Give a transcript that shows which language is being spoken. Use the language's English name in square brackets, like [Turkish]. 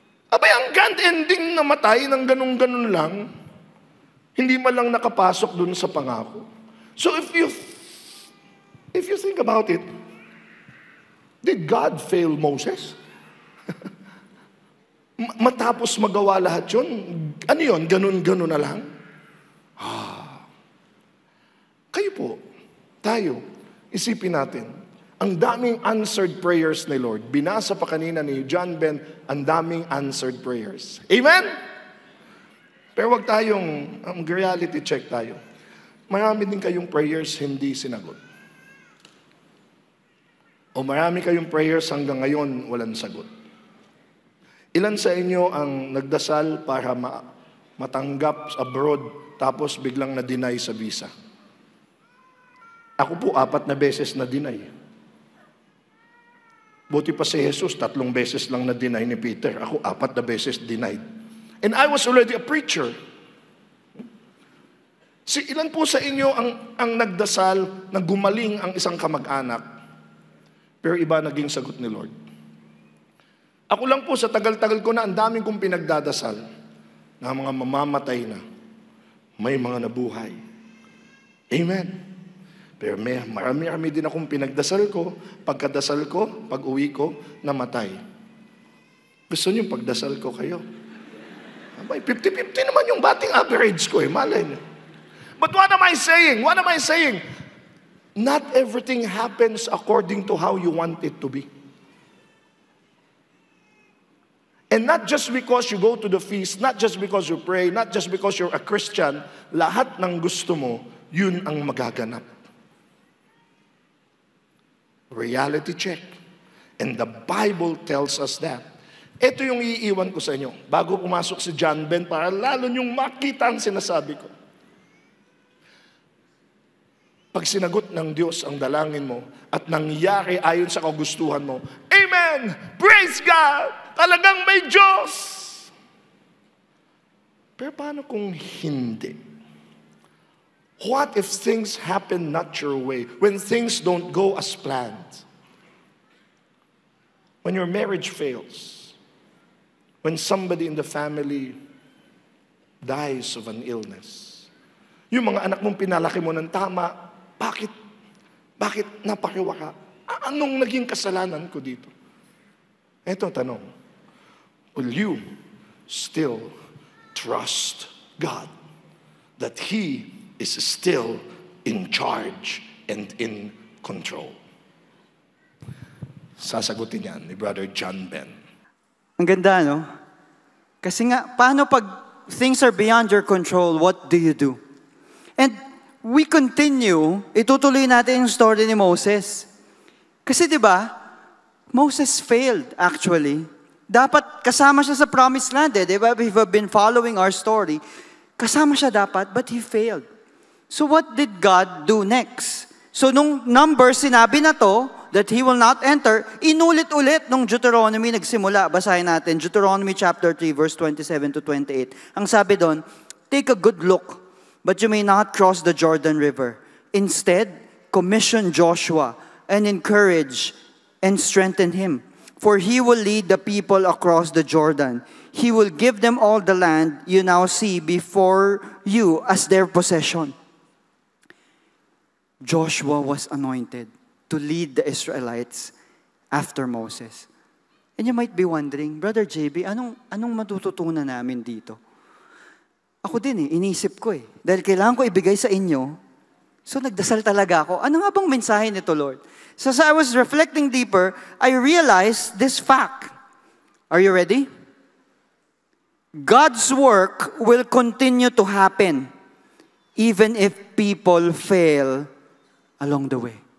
[Filipino] Abay, ang grand ending namatay ng ganun-ganun lang, hindi man lang nakapasok dun sa pangako. [English] So if you think about it, did God fail Moses? [Filipino] Matapos magawa lahat yun, ano yun? Ganun-ganun na lang? Kayo po, tayo, isipin natin, ang daming answered prayers ni Lord. Binasa pa kanina ni John Ben, ang daming answered prayers. Amen? Pero wag tayong, reality check tayo. Marami din kayong prayers hindi sinagot. O marami kayong prayers hanggang ngayon walang sagot. Ilan sa inyo ang nagdasal para matanggap abroad tapos biglang na-deny sa visa? Ako po 4 na beses na-deny. Buti pa si Jesus, 3 beses lang na-deny ni Peter. Ako 4 na beses denied. [English] And I was already a preacher. [Filipino] Ilan po sa inyo ang nagdasal na gumaling ang isang kamag-anak, pero iba naging sagot ni Lord? Ako lang po, sa tagal-tagal ko na, ang daming kong pinagdadasal na mga mamamatay na, may mga nabuhay. Amen. Pero marami-rami din akong pinagdasal ko, pagkadasal ko, pag-uwi ko, namatay. Gusto niyo pagdasal ko kayo? May 50-50 naman yung [English] batting average [Filipino] ko malay niyo. [English] But what am I saying? What am I saying? Not everything happens according to how you want it to be. And not just because you go to the feast, not just because you pray, not just because you're a Christian, [Filipino] lahat ng gusto mo, yun ang magaganap. [English] Reality check. And the Bible tells us that. [Filipino] Ito yung iiwan ko sa inyo, bago pumasok si John Ben, para lalo niyong makita ang sinasabi ko. Pag sinagot ng Diyos ang dalangin mo at nangyari ayon sa kagustuhan mo, Amen! Praise God! Talagang may Diyos! Pero paano kung hindi? [English] What if things happen not your way? When things don't go as planned? When your marriage fails? When somebody in the family dies of an illness? [Filipino] Yung mga anak mong pinalaki mo ng tama, bakit napakiwa ka? Anong naging kasalanan ko dito? Ito tanong, [English] will you still trust God that He is still in charge and in control? [Filipino] Sasagutin yan ni Brother John Ben. Ang ganda, no? Kasi nga, paano pag [English] things are beyond your control, what do you do? And we continue, [Filipino] itutuloy natin yung story ni Moses. Kasi di ba, Moses [English] failed actually. [Filipino] Dapat kasama siya sa promised land di ba? [English] If you've been following our story, [Filipino] kasama siya dapat, [English] but he failed. So what did God do next? So [Filipino] nung Numbers sinabi na to, [English] that he will not enter, [Filipino] inulit-ulit nung Deuteronomy nagsimula. Basahin natin, Deuteronomy chapter 3, verse 27 to 28. Ang sabi doon, [English] take a good look, but you may not cross the Jordan River. Instead, commission Joshua and encourage and strengthen him. For he will lead the people across the Jordan. He will give them all the land you now see before you as their possession. Joshua was anointed to lead the Israelites after Moses. And you might be wondering, Brother JB, [Filipino] anong matututunan namin dito? Ako din inisip ko Dahil kailangan ko ibigay sa inyo, so nagdasal talaga ako. Ano nga bang mensahe nito, Lord? [English] So as I was reflecting deeper, I realized this fact. Are you ready? God's work will continue to happen even if people fail along the way.